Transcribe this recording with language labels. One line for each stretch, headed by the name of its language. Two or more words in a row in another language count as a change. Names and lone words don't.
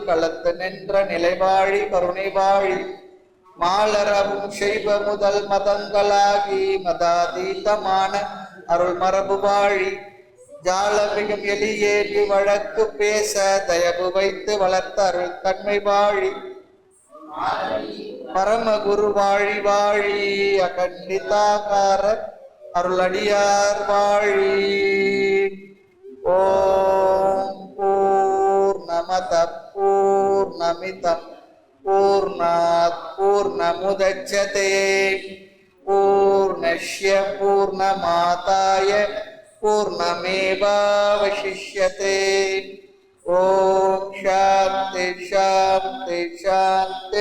Tamil: களத்து நின்ற நிலைவாழி கருணை வாழி, மாலரவும் செய்வ முதல் மதங்களாகி மதாதீதமான அருள் மரபு வாழி, ஜாலமிகும் எளியேறி வழக்கு பேச தயவு வைத்து வளர்த்த அருள் தன்மை வாழி, பரமகுரு வாழி வாழி, அகண்டிதாகார அருளடியார் வாழி.
Sanskrit: ॐ पूर्णमदः पूर्णमिदं पूर्णात् पूर्णमुदच्यते पूर्णस्य पूर्णमादाय पूर्णमेवावशिष्यते. ॐ शान्तिः शान्तिः शान्तिः.